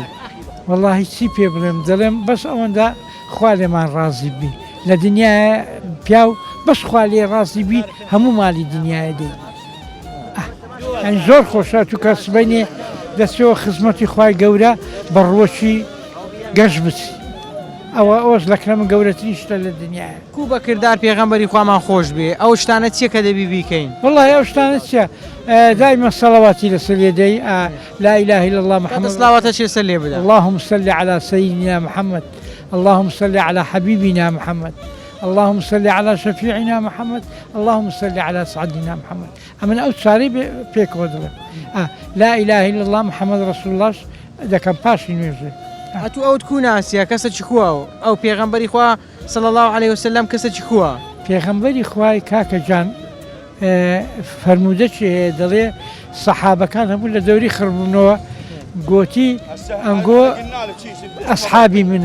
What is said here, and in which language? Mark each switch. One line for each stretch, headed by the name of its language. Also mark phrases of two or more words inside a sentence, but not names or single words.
Central Kurdish: واللهی چی پێ بڵێم دەڵێم بەس ئەوەندە خوا لێمان ڕازی بی لە دنیای پیاو بەس خوا لێ ڕازی بی هەموو مالی دنیای دەی ئەنی زۆر خۆشە تو کە سبەینێ دەستەوە خزمەتی خوای گەورە بە ڕۆکی گەشت بچی ئەوە ئەوەش لەکرەمە گەورەترین شتە لە دنیاە. کو بە کردار پێغەمبەری خوامان خۆش بێ ئەو شتانە چیە کە دەبی بیکەین؟ والله ئەو شتانە چیە دائما سەڵەواتی لەسەر لێ دەی
Arabic: لا إله إلا الله محمد
Central Kurdish: سڵاواتە چێ سەر لێ بدە
Arabic: اللهم صل على سيدنا محمد اللهم صل على حبيبنا محمد اللهم صل على شفيعنا محمد اللهم صل على سعدنا محمد
Central Kurdish: ئەمن ئەو چارەی پێکەوە دەڵێم
Arabic: لا إله إلا الله محمد رسول الله
Central Kurdish: دەکەم پاشی نوێژێ. ئەتو ئەوت کو ناسیە کەسە کووە ئەو پێغەمبەری خوا
Arabic: صلی الله علیه وسلم
Central Kurdish: کەسە کووە؟ پێغەمبەری خوای کاکە جان فەرموودە چێ دەڵێ سەحابەکان هەموو لە دەوری خڕبوونەوە گوتی ئەنگۆ ئەسحابی منن